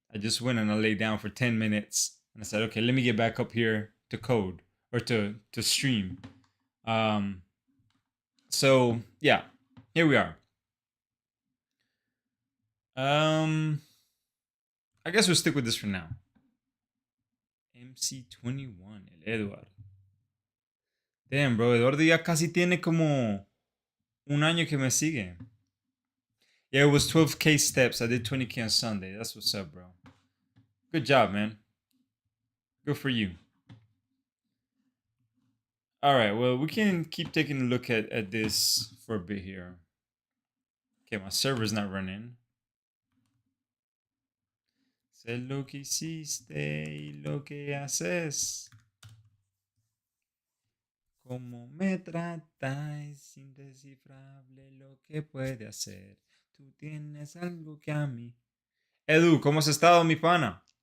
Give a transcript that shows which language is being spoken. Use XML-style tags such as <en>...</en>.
<en>I just went and I lay down for 10 minutes and I said, okay, let me get back up here to code or to stream. So yeah, here we are. I guess we'll stick with this for now.</en> <es>MC21, el Edward. Damn, bro, Eduardo ya casi tiene como un año que me sigue.</es> <en>Yeah, it was 12K steps. I did 20K on Sunday. That's what's up, bro. Good job, man. Good for you. All right, well, we can keep taking a look at this for a bit here. Okay, my server's not running.</en> <es>Sé lo que hiciste y lo que haces. Como me tratas, indescifrable lo que puede hacer. Tú tienes algo que a mí. Edu, ¿cómo has estado, mi pana?</es>